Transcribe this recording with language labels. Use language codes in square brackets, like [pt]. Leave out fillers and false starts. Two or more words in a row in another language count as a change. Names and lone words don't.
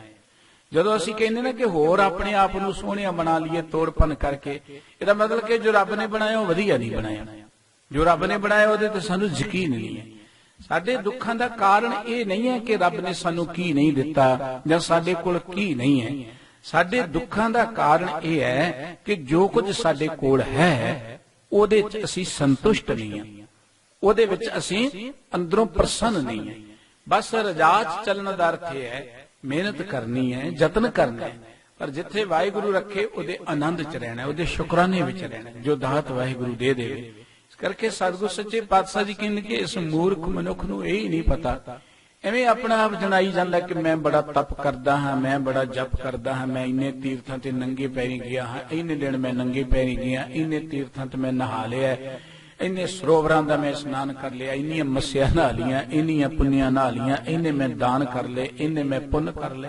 [pa] ਜਦੋਂ ਅਸੀਂ ਕਹਿਣੇ ਨਾ ਕਿ ਹੋਰ ਆਪਣੇ ਆਪ ਨੂੰ ਸੋਹਣਿਆ ਬਣਾ ਲਈਏ ਤੋੜ ਭੰਨ ਕਰਕੇ, ਇਹਦਾ ਮਤਲਬ ਕਿ ਜੋ ਰੱਬ ਨੇ ਬਣਾਇਆ ਵਹ ਵਧੀਆ ਨਹੀਂ ਬਣਾਇਆ, ਜੋ ਰੱਬ ਨੇ ਬਣਾਇਆ ਉਹਦੇ ਤੇ ਸਾਨੂੰ ਯਕੀਨ ਨਹੀਂ ਹੈ। ਸਾਡੇ ਦੁੱਖਾਂ ਦਾ ਕਾਰਨ ਯੇ ਨਹੀਂ ਹੈ ਕਿ ਰੱਬ ਨੇ ਸਾਨੂੰ ਕੀ ਨਹੀਂ ਦਿੱਤਾ ਜਾਂ ਸਾਡੇ ਕੋਲ ਕੀ ਨਹੀਂ ਹੈ। ਸਾਡੇ ਦੁੱਖਾਂ ਦਾ ਕਾਰਨ ਯੇ ਹੈ ਕਿ ਜੋ ਕੁਝ ਸਾਡੇ ਕੋਲ ਹੈ ਉਹਦੇ ਚ ਅਸੀਂ ਸੰਤੁਸ਼ਟ ਨਹੀਂ ਹਾਂ, ਉਹਦੇ ਵਿੱਚ ਅਸੀਂ ਅੰਦਰੋਂ ਪ੍ਰਸੰਨ ਨਹੀਂ ਹਾਂ। ਬਸ ਰਜਾ ਚ ਚੱਲਣ ਦਾ ਅਰਥ ਇਹ ਹੈ ਮਿਹਨਤ ਕਰਨੀ ਹੈ, ਯਤਨ ਕਰਨਾ ਹੈ, ਪਰ ਜਿੱਥੇ ਵਾਹਿਗੁਰੂ ਰੱਖੇ ਉਹਦੇ ਆਨੰਦ ਚ ਰਹਿਣਾ, ਉਹਦੇ ਸ਼ੁਕਰਾਨੇ ਵਿੱਚ ਰਹਿਣਾ, ਜੋ ਦਾਤ ਵਾਹਿਗੁਰੂ ਦੇ ਦੇਵੇ। ਇਸ ਕਰਕੇ ਸਤਿਗੁਰੂ ਸੱਚੇ ਪਾਤਸ਼ਾਹ ਜੀ ਕਹਿੰਦੇ ਕਿ ਇਸ ਮੂਰਖ ਮਨੁੱਖ ਨੂੰ ਯਹੀ ਨਹੀਂ ਪਤਾ, ਐਵੇਂ ਆਪਣਾ ਆਪ ਜਣਾਈ ਜਾਂਦਾ ਕਿ ਮੈਂ ਬੜਾ ਤਪ ਕਰਦਾ ਹਾਂ, ਮੈਂ ਬੜਾ ਜਪ ਕਰਦਾ ਹਾਂ, ਮੈਂ ਇੰਨੇ ਤੀਰਥਾਂ ਤੇ ਨੰਗੇ ਪੈਰੀਂ ਗਿਆ ਹਾਂ, ਇੰਨੇ ਦਿਨ ਮੈਂ ਨੰਗੇ ਪੈਰੀਂ ਗਿਆ, ਇੰਨੇ ਤੀਰਥਾਂ ਤੇ ਮੈਂ ਨਹਾ ਲਿਆ, ਇੰਨੇ ਸਰੋਵਰਾਂ ਦਾ ਮੈਂ ਇਸ਼ਨਾਨ ਕਰ ਲਿਆ, ਇੰਨੀਆਂ ਮੱਸਿਆਂ ਨਹਾ ਲਈਆਂ, ਇੰਨੀਆਂ ਪੁੰਨਿਆਂ ਨਹਾ ਲਈਆਂ, ਇੰਨੇ ਮੈਂ ਦਾਨ ਕਰ ਲਏ, ਇੰਨੇ ਮੈਂ ਪੁੰਨ ਕਰ ਲਏ।